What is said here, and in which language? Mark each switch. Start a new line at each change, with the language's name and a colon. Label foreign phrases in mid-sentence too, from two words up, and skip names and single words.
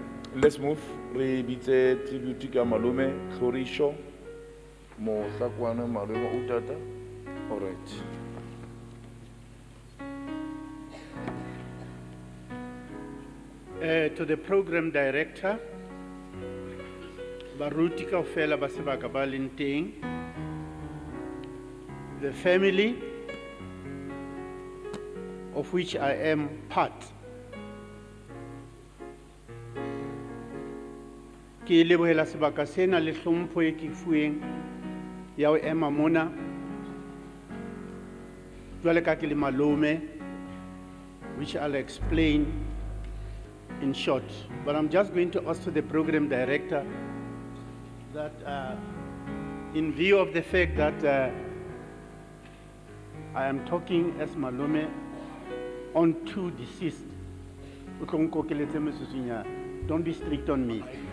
English: Let's move.
Southern Sotho: Re bitse tribute ka malume Tlorisho mo Tsaoane malume utata.
English: All right. To the program director,
Southern Sotho: baruti kaofela ba sebaka ba leng teng,
English: the family of which I am part.
Southern Sotho: Ke lebohela sebaka sena le hlompho e ke fueng ya ho ema mona jwale ka ke le malome,
English: which I'll explain in short. But I'm just going to ask the program director that in view of the fact that I am talking as malome on two deceased, don't be strict on me.